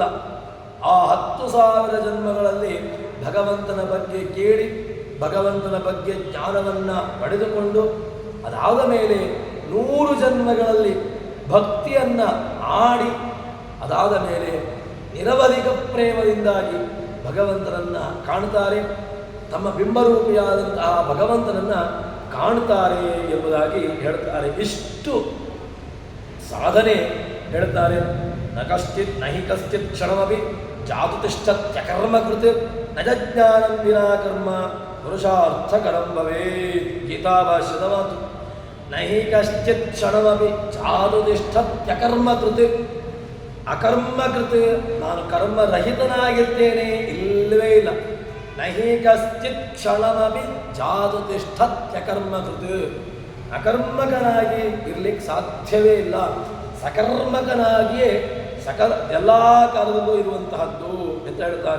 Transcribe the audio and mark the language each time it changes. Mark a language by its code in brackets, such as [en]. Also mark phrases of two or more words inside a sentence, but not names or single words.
[kn] ಆ 10,000 ಜನ್ಮಗಳಲ್ಲಿ ಭಗವಂತನ ಬಗ್ಗೆ ಕೇಳಿ ಭಗವಂತನ ಬಗ್ಗೆ ಜ್ಞಾನವನ್ನು ಪಡೆದುಕೊಂಡು ಅದಾದ ಮೇಲೆ 100 ಜನ್ಮಗಳಲ್ಲಿ ಭಕ್ತಿಯನ್ನು ಆಡಿ ಅದಾದ ಮೇಲೆ ನಿರವಧಿಕ ಪ್ರೇಮದಿಂದಾಗಿ ಭಗವಂತನನ್ನು ಕಾಣ್ತಾರೆ. ತಮ್ಮ ಬಿಂಬರೂಪಿಯಾದಂತಹ ಭಗವಂತನನ್ನು ಕಾಣ್ತಾರೆ ಎಂಬುದಾಗಿ ಹೇಳ್ತಾರೆ. ಇಷ್ಟು ಸಾಧನೆ ಹೇಳ್ತಾರೆ. [sa] ನ ಕಶ್ಚಿತ್ ನಹಿ ಕಶ್ಚಿತ್ ಕ್ಷಣಮಪಿ ಜಾತು ತಿಷ್ಠತ್ಯಕರ್ಮ ಕೃತ್ ನಜಜ್ಞಾನಂ ವಿನಾ ಕರ್ಮ ಪುರುಷಾರ್ಥಕರಂ ಭವೇತ್. [kn] ಗೀತಾಭಾಷ್ಯದ ಮಾತು. [sa] ನಹಿ ಕಶ್ಚಿತ್ ಕ್ಷಣಮಪಿ ಜಾತು ತಿಷ್ಠತ್ಯಕರ್ಮ ಕೃತ್. [kn] ಅಕರ್ಮಕೃತ್, ನಾನು ಕರ್ಮರಹಿತನಾಗಿರ್ತೇನೆ, ಇಲ್ಲವೇ ಇಲ್ಲ. [sa] ನಹಿ ಕಶ್ಚಿತ್ ಕ್ಷಣಮಪಿ ಜಾತು ತಿಷ್ಠತ್ಯಕರ್ಮಕೃತ್. [kn] ಅಕರ್ಮಕನಾಗಿ ಇರ್ಲಿಕ್ಕೆ ಸಾಧ್ಯವೇ ಇಲ್ಲ. ಸಕರ್ಮಕನಾಗಿಯೇ ಎಲ್ಲ ಕಾಲದಲ್ಲೂ ಇರುವಂತಹದ್ದು ಅಂತ ಹೇಳ್ತಾರೆ.